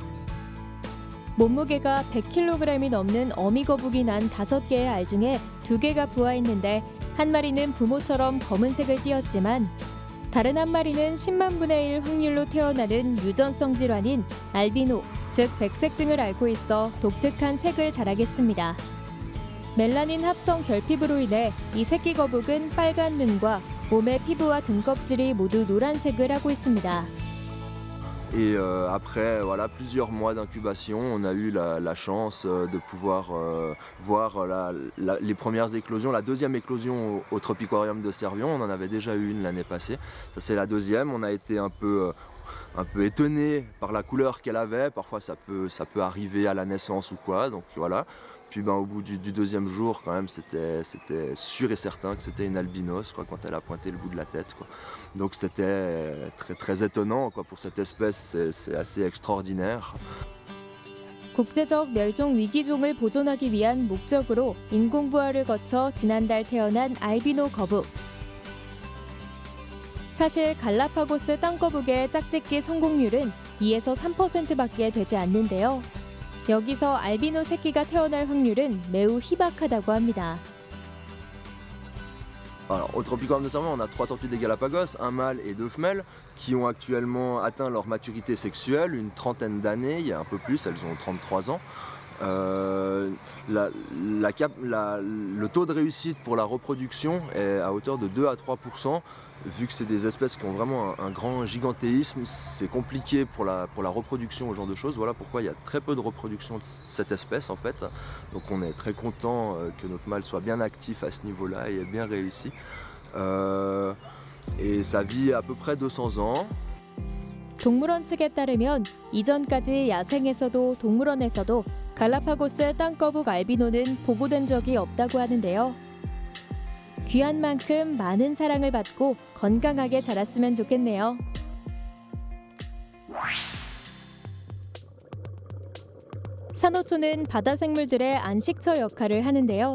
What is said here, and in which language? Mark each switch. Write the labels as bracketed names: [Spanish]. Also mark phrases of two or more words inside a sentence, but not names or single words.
[Korean] 몸무게가 100kg이 넘는 어미 거북이 난 5개의 알 중에 2개가 부화했는데 한 마리는 부모처럼 검은색을 띠었지만 다른 한 마리는 10만 분의 1 확률로 태어나는 유전성 질환인 알비노, 즉 백색증을 앓고 있어 독특한 색을 자라겠습니다. 멜라닌 합성 결핍으로 인해 이 새끼 거북은 빨간 눈과 몸의 피부와 등껍질이 모두 노란색을 하고 있습니다. [French] Et après voilà, plusieurs mois d'incubation, on a eu la chance de pouvoir voir les premières éclosions. La deuxième éclosion au Tropiquarium de Servion, on en avait déjà eu une l'année passée. Ça c'est la deuxième. On a été un peu étonné par la couleur qu'elle avait. Parfois ça peut arriver à la naissance ou quoi. Donc voilà. Puis au bout du deuxième jour, quand même, c'était sûr et certain que c'était une albinos quoi, quand elle a pointé le bout de la tête. Quoi. Donc c'était très, très étonnant quoi, pour cette espèce, c'est assez extraordinaire. [Korean] 국제적 멸종 위기종을 보존하기 위한 목적으로 인공부화를 거쳐 지난달 태어난 알비노 거북. 사실 갈라파고스 땅거북의 짝짓기 성공률은 2에서 3%밖에 되지 않는데요. 여기서 알비노 새끼가 태어날 확률은 매우 희박하다고 합니다. [French] Alors, au Tropiquarium de Servion, on a 3 tortues des Galapagos, un mâle et 2 femelles, qui ont actuellement atteint leur maturité sexuelle, une trentaine d'années, il y a un peu plus, elles ont 33 ans. Le taux de réussite pour la reproduction est à hauteur de 2 à 3%. Vu que c'est des espèces qui ont vraiment un grand gigantéisme, c'est compliqué pour la reproduction, ce genre de choses. Voilà pourquoi il y a très peu de reproduction de cette espèce en fait. Donc on est très content que notre mâle soit bien actif à ce niveau-là et ait bien réussi. Et ça vit à peu près 200 ans. [Korean] 동물원 측에 따르면 이전까지 야생에서도 동물원에서도 갈라파고스 땅거북 알비노는 보고된 적이 없다고 하는데요. 귀한 만큼 많은 사랑을 받고 건강하게 자랐으면 좋겠네요. 산호초는 바다 생물들의 안식처 역할을 하는데요.